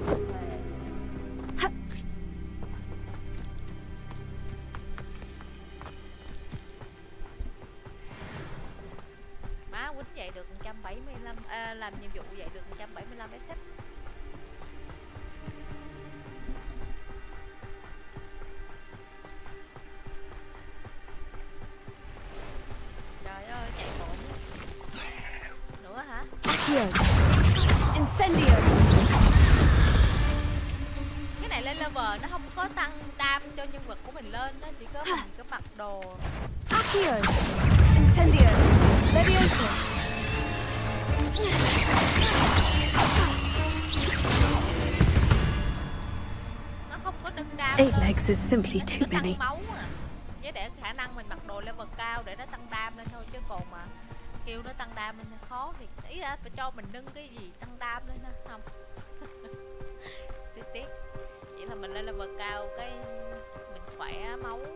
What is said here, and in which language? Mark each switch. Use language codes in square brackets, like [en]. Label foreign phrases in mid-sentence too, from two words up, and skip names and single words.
[vi] Má quýnh vậy được 175 làm nhiệm vụ vậy được 175 FZ. Trời ơi, chạy bộ nữa hả? [en] Accio. Incendio. [vi] Cái này lên level nó không có tăng đam cho nhân vật của mình lên, nó chỉ có mình có mặc đồ. [en] Accio. Incendio. Levioso. [vi] Nó không có nâng đam. [en] 8 legs is simply too many. [vi] Máu à. Với để khả năng mình mặc đồ level cao để nó tăng đam lên thôi, chứ còn mà kêu nó tăng đam lên khó thì ý là phải cho mình nâng cái gì tăng đam lên ha, không. Tiếc tiếc. Chỉ là mình lên level cao cái mình khỏe máu.